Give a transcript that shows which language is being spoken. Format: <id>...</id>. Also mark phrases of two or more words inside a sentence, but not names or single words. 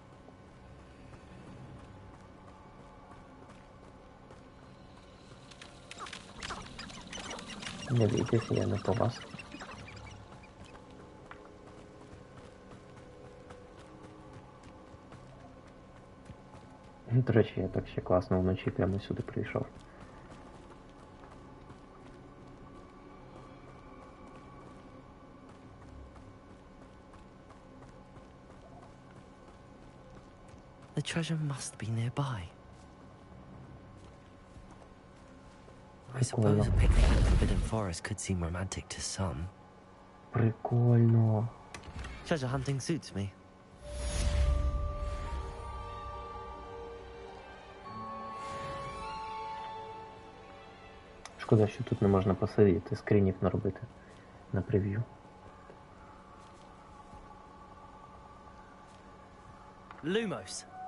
<uk>Не бійтеся, я не по вас. До речі, я так ще класно вночі прямо сюди прийшов.</uk> <en>The treasure must be nearby. I suppose a picnic in the Forbidden Forest could seem romantic to some.</en> <uk>Прикольно.</uk> <en>Treasure hunting suits me.</en> <uk>Шкода, що тут не можна посидіти, скринів наробити на прев'ю.</uk> <en>Lumos.</en>